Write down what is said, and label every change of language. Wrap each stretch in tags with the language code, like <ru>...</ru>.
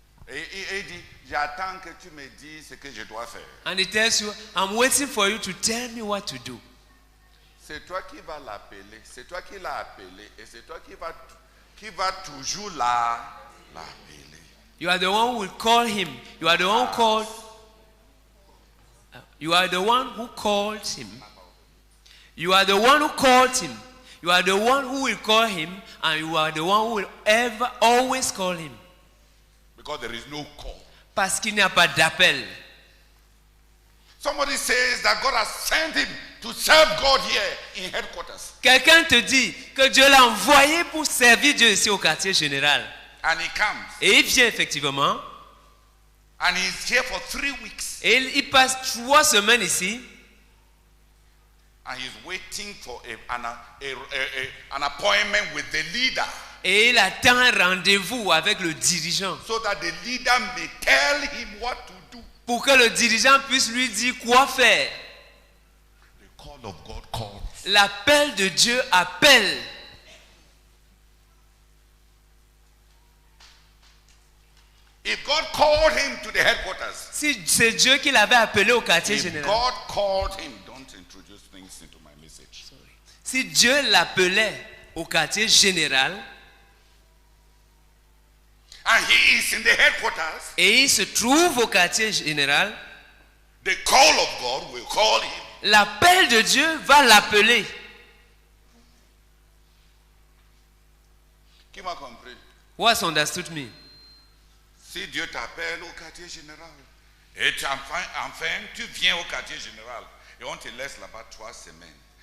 <fr>et il dit, j'attends que tu me dises ce que je dois faire.</fr> <en>and he tells you, I'm waiting for you to tell me what to do.</en> <fr>C'est toi qui vas l'appeler, c'est toi qui l'as appelé et c'est toi qui va toujours l'appeler.</fr> <en>You are the one who will call him. You are the one who called. You are the one who called him. You are the one who called him. You are the one who will call him, and you are the one who will ever always call him. Because there is no call.</en> <fr>Parce qu'il n'y a pas d'appel.</fr> <en>Somebody says that God has sent him to serve God here in headquarters.</en> <fr>Quelqu'un te dit que Dieu l'a envoyé pour servir Dieu ici au quartier général.</fr> <en>And he comes.</en> <fr>Et il vient effectivement.</fr> <en>And he's here for 3 weeks.</en> <fr>Et il passe 3 semaines ici.</fr> <en>And he's waiting for an appointment with the leader.</en> <fr>Et il attend un rendez-vous avec le dirigeant.</fr> <en>So that the leader may tell him what to do.</en> <fr>Pour que le dirigeant puisse lui dire quoi faire.</fr> <en>The call of God calls.</en> <fr>L'appel de Dieu appelle.</fr> <en>If God called him to the headquarters.</en> <fr>Si c'est Dieu qui l'avait appelé au quartier</fr> <en>If</en> <fr>général.</fr> <en>God called him, don't introduce things into my message.</en> <fr>Si Dieu l'appelait au quartier général.</fr> <en>And he is in the headquarters.</en> <fr>Et il se trouve au quartier général.</fr> <en>The call of God will call him.</en> <fr>L'appel de Dieu va l'appeler. Qui m'a compris?</fr> <en>Who has understood me?</en> <fr>Si Dieu t'appelle au quartier général, et enfin, tu viens au quartier général, et on te laisse là-bas 3 semaines.</fr>